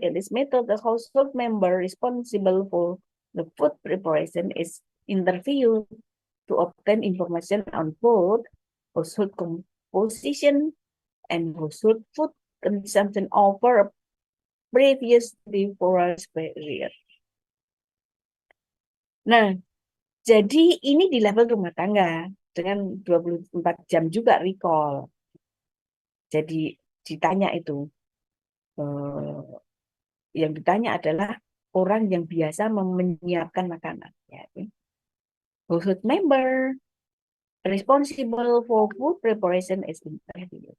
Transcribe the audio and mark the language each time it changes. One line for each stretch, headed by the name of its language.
English: In this method, the household member responsible for the food preparation is interviewed to obtain information on food, household composition, and household food consumption over a previous 24 hours period.
Indonesian: Nah, jadi ini di level rumah tangga dengan 24 jam juga recall. Jadi ditanya itu, yang ditanya adalah orang yang biasa menyiapkan makanan. Ya.
English: Household member responsible for food preparation is interview.